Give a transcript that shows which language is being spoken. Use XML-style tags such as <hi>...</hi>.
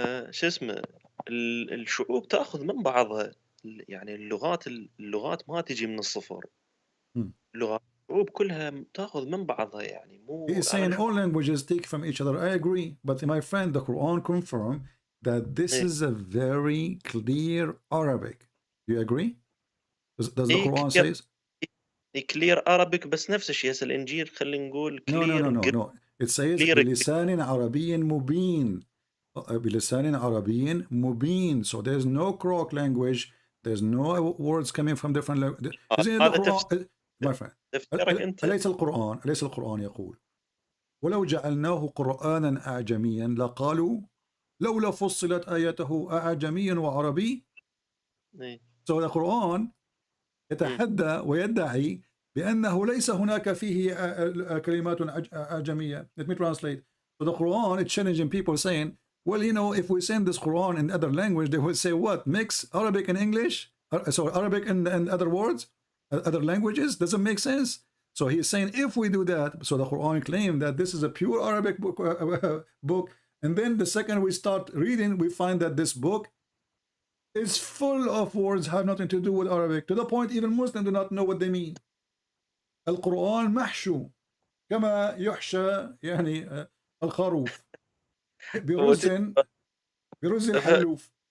<ar>شو اسمه، الشعوب تاخذ من بعضها. يعني اللغات ما تجي من الصفر. لغات الشعوب كلها تاخذ من بعضها، يعني مو.</ar> <en>He is saying all languages take from each other. I agree, but my friend, the Quran confirms that this is a very clear Arabic. Do you agree? Does the Quran say? clear Arabic،</en> <ar>بس نفس الشيء هسه الانجيل خلينا نقول clear.</ar> <en>No. It says</en> <ar>بلسان عربي مبين. بلسان عربي مبين.</ar> <en>So there's no crock language. There's no words coming from different languages. My friend,</en> <ar>أليس القرآن يقول: ولو جعلناه قرآنا أعجميا لقالوا لولا فصلت آياته أعجمي وعربي.</ar> <en>So the Quran</en> <ar>يتحدى ويدعي بأنه ليس هناك فيه كلمات أعجمية.</ar> <en>Let me translate. So the Quran is challenging people saying, well, you know, if we send this Quran in other language, they will say what? Mix Arabic and English? Sorry, Arabic and other words? Other languages? Doesn't make sense. So he's saying if we do that, so the Quran claimed that this is a pure Arabic book, and then the second we start reading, we find that this book is full of words have nothing to do with Arabic, to the point even Muslims do not know what they mean.</en> <ar>القرآن محشو كما يحشى يعني الخروف برز الحلوف.</ar>